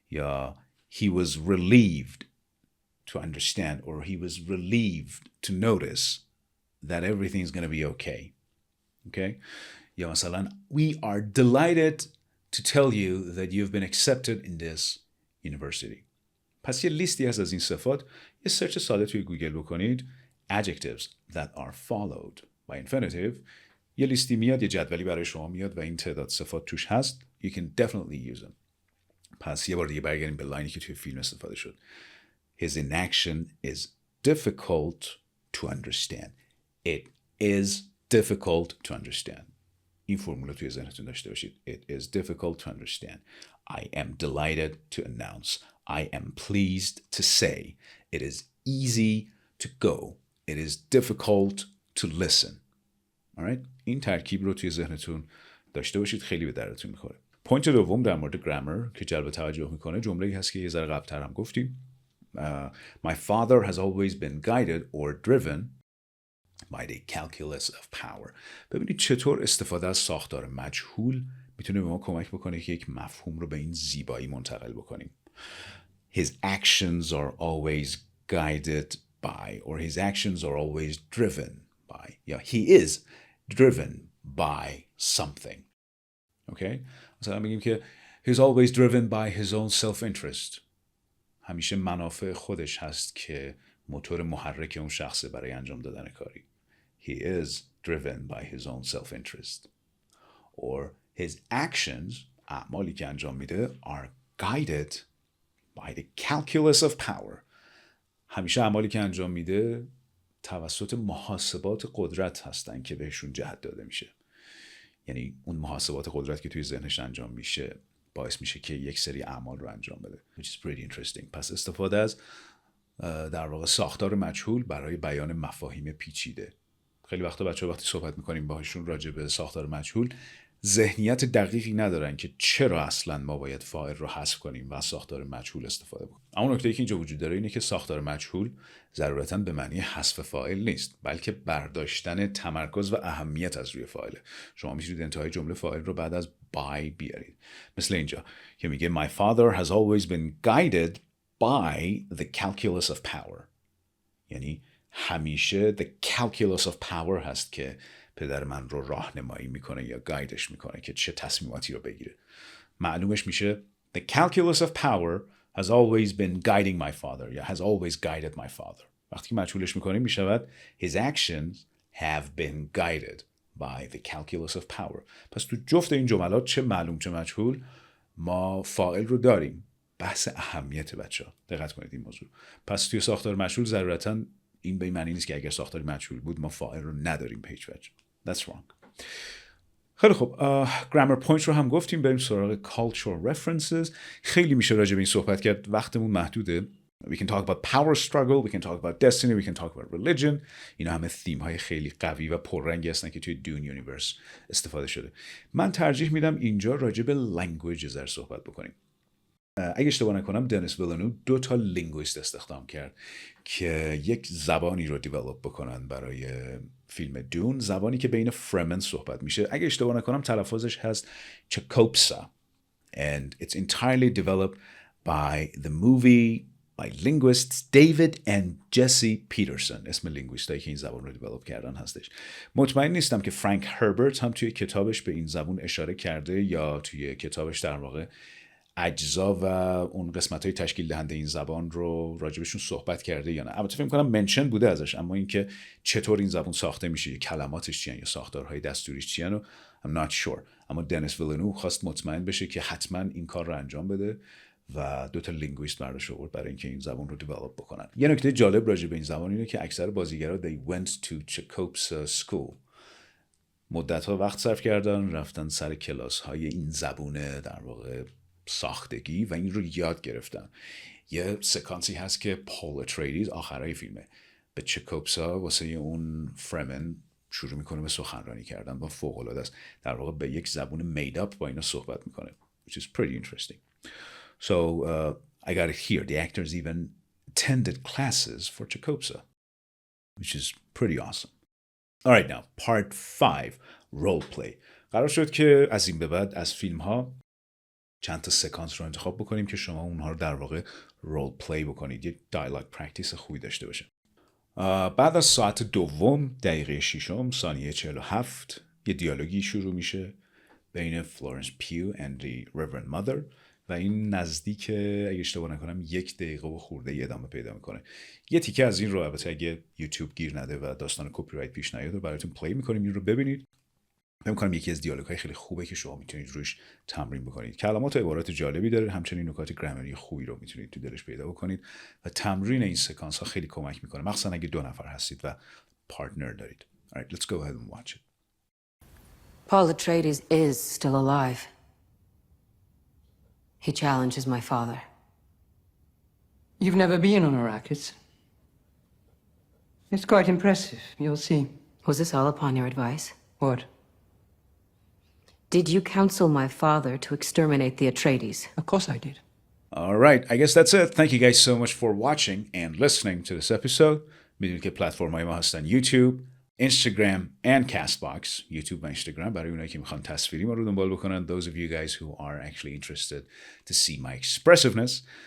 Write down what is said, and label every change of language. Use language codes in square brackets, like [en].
[fa] یا [en] he was relieved to understand or he was relieved to notice that everything is going to be okay. Okay? [fa] یا مثلا [en] we are delighted to tell you that you've been accepted in this university. [fa] پس یه لیستی هست از این صفات. یه سرچ ساده توی گوگل بکنید [en] adjectives that are followed by infinitive. [fa] یه لیستی میاد، یه جدولی برای شما میاد و این تعداد صفات توش هست. [en] You can definitely use them. [fa] پس یه بار دیگه برگردیم به لاینی که توی فیلم استفاده شد. [en] His inaction is difficult to understand. It is difficult to understand. [fa] این فرمول توی ذهنتون داشته باشید. [en] It is difficult to understand. I am delighted to announce. I am pleased to say. It is easy to go. It is difficult to listen. Alright? [fa] این ترکیب رو توی ذهنتون داشته باشید، خیلی به دردتون میخوره. پوینت دوم در مورد گرامر که جلب توجه میکنه جمله‌ای هست که یه ذره قبل‌تر هم گفتیم. [en] My father has always been guided or driven by the calculus of power. [fa] ببینید چطور استفاده از ساختار مجهول میتونه به ما کمک بکنه که یک مفهوم رو به این زیبایی منتقل بکنیم. [en] His actions are always guided by, or his actions are always driven by. Yeah, he is driven by something. Okay? [fa] مثلا میگیم که [en] he's always driven by his own self-interest. [fa] همیشه منافع خودش هست که موتور محرک اون شخصه برای انجام دادن کاری. [en] He is driven by his own self-interest. Or his actions, [fa] اعمالی که انجام میده, [en] are guided by the calculus of power. [fa] همیشه اعمالی که انجام میده توسط محاسبات قدرت هستن که بهشون جهت داده میشه. یعنی اون محاسبات قدرت که توی ذهنش انجام میشه باعث میشه که یک سری اعمال رو انجام بده. [en] Which is pretty interesting. [fa] پس استفاده از در واقع ساختار مجهول برای بیان مفاهیم پیچیده. خیلی وقتا بچه‌ها وقتی صحبت میکنیم باهاشون راجع به ساختار مجهول ذهنیت دقیقی ندارن که چرا اصلا ما باید فاعل رو حذف کنیم و از ساختار مجهول استفاده بکنیم. اما نکته‌ای که اینجا وجود داره اینه که ساختار مجهول ضرورتاً به معنی حذف فاعل نیست، بلکه برداشتن تمرکز و اهمیت از روی فاعله. شما میتونید انتهای جمله فاعل رو بعد از by بیارید. مثل اینجا که میگه [en] My father has always been guided by the calculus of power. [fa] یعنی همیشه [en] the calculus of power [fa] هست که پدر من رو راهنمایی میکنه یا گایدش میکنه که چه تصمیماتی رو بگیره. معلومش میشه [en] The calculus of power has always been guiding my father [fa] یا [en] has always guided my father. [fa] وقتی که مجهولش میکنیم میشود [en] His actions have been guided by the calculus of power. [fa] پس تو جفت این جملات چه معلوم چه مجهول ما فاعل رو داریم. بحث اهمیت بچه‌ها. دقت کنید این موضوع. پس توی ساختار مجهول ضرورتاً این به این معنی نیست که اگر ساختار مجهول بود ما فاعل رو نداریم به هیچ وجه. [en] That's wrong. [fa] خیلی خوب. [en] grammar points [fa] رو هم گفتیم. بریم سراغ [en] cultural references. [fa] خیلی میشه راجع به این صحبت کرد. وقتمون محدوده. [en] We can talk about power struggle. We can talk about destiny. We can talk about religion. [fa] اینا همه theme های خیلی قوی و پررنگی هستن که توی دون یونیورس استفاده شده. من ترجیح میدم اینجا راجع به language زر صحبت بکنیم. اگه اشتباه نکنم دنیس ویلنو 2 تا لینگویست استخدام کرد که یک زبانی رو دیولپ بکنن برای فیلم دون، زبانی که بین فرمن صحبت میشه. اگه اشتباه نکنم تلفظش هست چکوپسا [en] and it's entirely developed by the movie by linguists David and Jesse Peterson. [fa] اسم لینگویستایی که این زبان رو دیولپ کردن هستش. مطمئن نیستم که فرانک هربرت هم توی کتابش به این زبان اشاره کرده یا توی کتابش در واقع اجزا و اون قسمت‌های تشکیل دهنده این زبان رو راجبشون صحبت کرده یا نه. البته فکر می‌کنم منشن بوده ازش، اما اینکه چطور این زبان ساخته میشه، کلماتش چیان یا ساختارهای دستوریش چیان رو [en] I'm not sure. [fa] اما دنیس ویلنو خواست مطمئن بشه که حتما این کار رو انجام بده و 2 تا لینگویست برداشت آورد برای اینکه این زبان رو دیولپ بکنن. یه نکته جالب راجع به این زبان اینه که اکثر بازیگرا [en] they went to Chicopsa school. [fa] مدت‌ها وقت صرف کردن رفتن سر کلاس‌های این زبون در واقع ساختگی و این رو یاد گرفتن. یه سکانسی هست که پول اتریدیز آخرای فیلمه به چکوپسا واسه اون فرمن شروع میکنه به سخنرانی کردن و فوق‌العاده است. در واقع به یک زبون مید اپ با اینا صحبت میکنه [en] which is pretty interesting. So I got it here. The actors even attended classes for Chicopsa, which is pretty awesome. All right, now part 5 role play. [fa] قرار شد که از این به بعد از فیلم ها چند تا سکانس رو انتخاب بکنیم که شما اونها رو در واقع رول پلی بکنید، یک دیالوگ پرکتیس خوبی داشته باشه. بعد از ساعت دوم دقیقه 6 ثانیه 47 یه دیالوگی شروع میشه بین فلورنس پیو [en] and the Reverend Mother [fa] و این نزدیک اگه اشتباه نکنم 1 دقیقه و خورده ادامه پیدا میکنه. یه تیکه از این رو البته اگه یوتیوب گیر نده و داستان کپی رایت پیش نیاد رو براتون پلی میکنیم، این رو ببینید. فکر می‌کنم یکی از دیالوگ‌های خیلی خوبه که شما میتونید روش تمرین بکنید. کلمات و عبارات جالبی داره، همچنین نکات گرامری خوبی رو میتونید تو دلش پیدا بکنید و تمرین این سکانس ها خیلی کمک میکنه، مخصوصا اگه 2 نفر هستید و پارتنر دارید. [en] All right, let's go ahead and watch it. Paul Atreides is still alive. He challenges my father. You've never been on Arrakis. It's quite impressive, you'll see. Was this all upon your advice? What? Did you counsel my father to exterminate the Atreides? Of course I did. All right, I guess that's it. Thank you guys so much for watching and listening to this episode. [fa] میدونید که پلتفرم‌های ما هستن یوتیوب، اینستاگرام [en] and Castbox. [fa] یوتیوب و اینستاگرام برای اونایی که میخوان تصویری ما رو دنبال بکنن. [en] Those of you guys who are actually interested to see my expressiveness.